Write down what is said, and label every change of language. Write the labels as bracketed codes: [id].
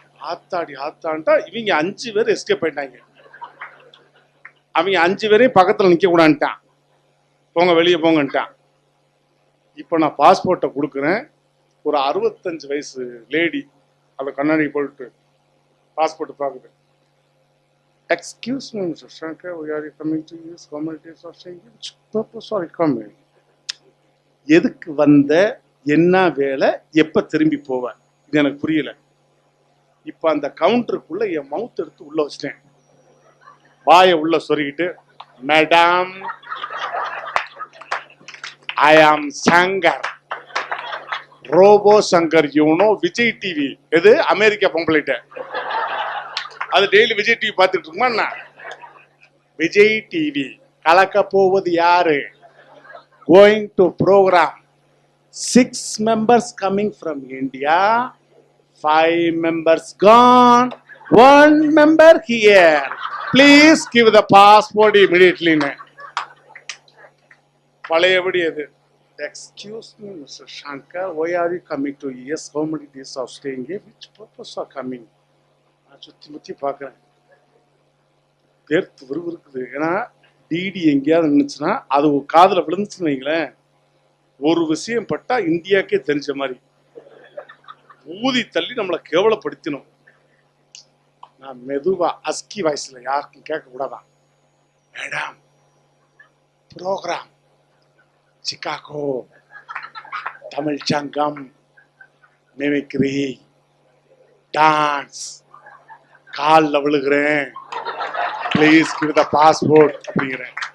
[ta] ஆத்தாடி ஆத்தான்ட்டா இவங்க 5 பேர் எஸ்கேப் ஆயிட்டாங்க. அவங்க 5 பேரையும் பக்கத்துல நிக்க கூடாதுட்டான். போங்க வெளியே போங்கன்ட்டான். இப்போ நான் பாஸ்போர்ட்டை கொடுக்குறேன். ஒரு 65 வயசு லேடி அதை கண்ணாடி போட்டு பாஸ்போர்ட் பார்க்குது. [en] Excuse me mister Shankar, we are coming to use communities of Schengen. Purpose of coming. [ta] எதுக்கு வந்த, என்ன வேலை, எப்ப திரும்பி போவ, இது எனக்கு புரியல. இப்ப அந்த கவுண்டருக்குள்ள என் மவுத் எடுத்து உள்ள வச்சிட்டேன். வாயை உள்ள சொருகிட்டு, [en] Madam I am Shankar, robo Shankar, you know Vijay TV. [ta] எது அமெரிக்கா பொம்பளைட்ட அது டெய்லி விஜய் டிவி பார்த்துட்டு இருக்குமா என்ன? விஜய் டிவி கலக்க போவது யாரு? [en] Going to programme. 6 members coming from India, 5 members gone, 1 member here. Please give the passport immediately. [ta] பழையபடி அது. [en] Excuse me, Mr. Shankar, why are you coming to US? How many days of staying here? Which purpose are coming? [ta] நான் சுத்தி முத்தி பார்க்குறேன். பேர்த்து விறுவிறுக்குது. ஏன்னா DD எங்கேயாவது நின்றுச்சுன்னா அது காதில் விழுந்துச்சுன்னு வைங்களேன், ஒரு விஷயம் பட்டா இந்தியாக்கே தெரிஞ்ச மாதிரி ஊதி தள்ளி நம்மளை கேவலப்படுத்தினோம். நான் மெதுவா அஸ்கி வாய்ஸ்ல யாருக்கும் கேட்க கூடாதான், மேடம் ப்ரோக்ராம் சிகாகோ, தமிழ் சங்கம், மிமிக்ரி, டான்ஸ், காலில் விழுகிறேன், [en] please give the passport [ta] அப்படிங்கிறேன்.